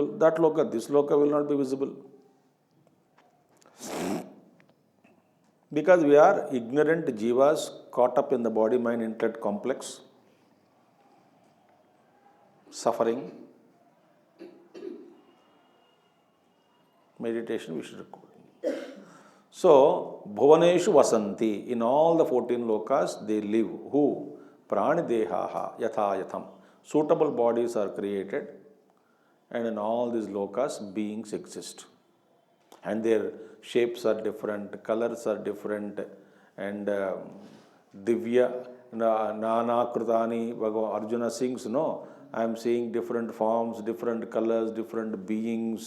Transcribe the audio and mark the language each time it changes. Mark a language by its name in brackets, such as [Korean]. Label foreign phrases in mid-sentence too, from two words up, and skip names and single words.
[English] That loka, this loka will not be visible. Because we are ignorant jivas caught up in the body, mind, intellect complex, suffering. Meditation we should record. So, [Sanskrit] भुवनेषु वसन्ति, [English] in all the 14 lokas, they live. Who? [Sanskrit] प्राणिदेहाः यथा यथम्. [English] Suitable bodies are created, and in all these lokas, beings exist. And their shapes are different, colors are different, and [Sanskrit] दिव्य नाना कृतानि, [English] Arjuna sings, no, I am seeing different forms, different colors, different beings.